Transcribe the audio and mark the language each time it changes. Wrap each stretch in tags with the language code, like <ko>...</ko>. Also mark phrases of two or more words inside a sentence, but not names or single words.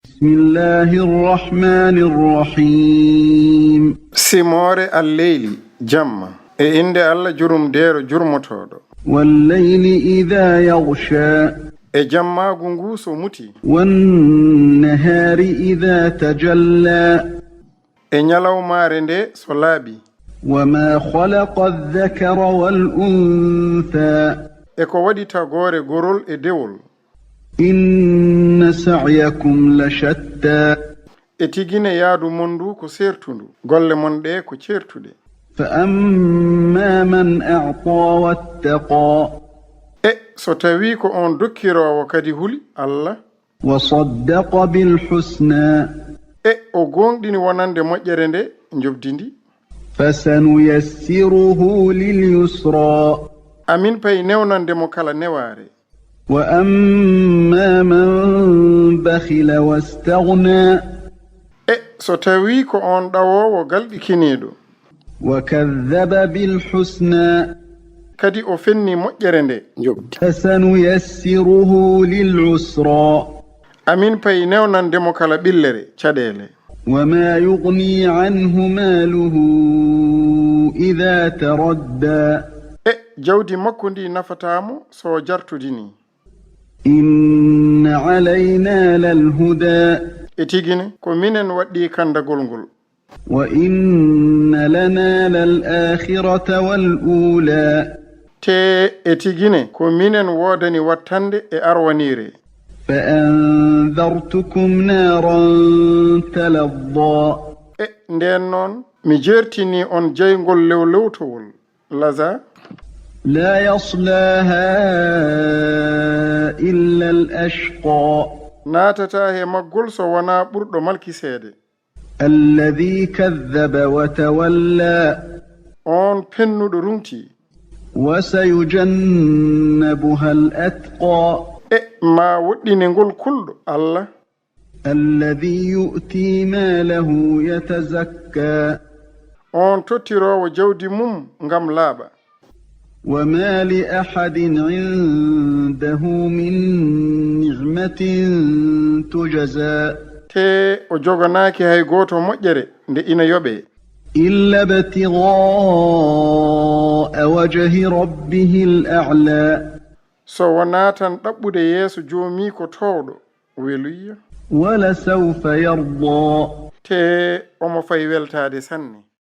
<ar>بسم الله الرحمن الرحيم</ar> <ff>Simore</ff> <ar>الليل جمّا</ar> <ff>e inde Allah jurumdeero jurmotoɗo</ff> <ar>والليل إذا يغشى</ar> <ff>e jammaagu ngu so muti</ff> <ar>والنهار إذا تجلى</ar> <ff>e nyalawmaare nde so laaɓi</ff> <ar>وما خلق الذكر والأنثى</ar> <ff>e ko waɗi tagore gorol e dewol</ff> <ar>إن سعيكم لشتى</ar> <ff>e tigine yaadu mon ndu ko sertundu golle mon ɗe ko certuɗe</ff> <ar>فأما من أعطى واتقى</ar> <ff>e so tawi ko on dokkirowo kadi huli Allah</ff> <ar>وصدق بالحسنى</ar> <ff>e o gonɗini wonande moƴƴere nde jobdindi</ff> <ar>فسنيسره لليسرى</ar> <ff>amin pay newnande mo kala neware</ff> <ar>وأما من بخل واستغنى</ar> <ff>e so tawi ko on ɗawowo galɗikiniɗo</ff> <ar>وكذب بالحسنى</ar> <ff>kadi o fenni moƴƴere nde jobdi</ff> <ar>فسنيسره للعسرى</ar> <ff>amin pay newnande mo kala ɓillere caɗele</ff> <ar>وما يغني عنه ماله إذا تردى</ar> <ff>e jawdi makko ndi nafatamo so jartudini</ff> <ar>إن علينا للهدى</ar> <ff>e tigine ko minen waɗɗi kandagol ngol</ff> <ar>وإن لنا للآخرة والأولى</ar> <ff>te e tigine ko minen wodani wattande e arwanire</ff> <ar>فأنذرتكم نارا تلظى</ar> <ff>e nden noon mi jertini on jeygol lewlewtowol laza</ff> <ar>لا يصلاها إلا الأشقى</ar> <ff>natata he maggol so wona ɓurɗo malkiseede</ff> <ar>الذي كذب وتولى</ar> <ff>on pennuɗo rumti</ff> <ar>وسيجنبها الأتقى</ar> <ff>e ma woɗɗine ngol kulɗo Allah</ff> <ar>الذي يؤتي ماله يتزكى</ar> <ff>on tottirowo jawdi mum ngam laaɓa</ff> <ar>وما لأحد عنده من نعمة تجزى</ar> <ff>te o joganaaki hay gooto moƴƴere nde ina yoɓe</ff> <ar>إلا ابتغاء وجه ربه الأعلى</ar> <ff>so wona tan ɗaɓɓude yeeso joomi ko towɗo weluyya</ff> <ar>ولسوف يرضى</ar> <ff>te omo fay weltaade sanne</ff>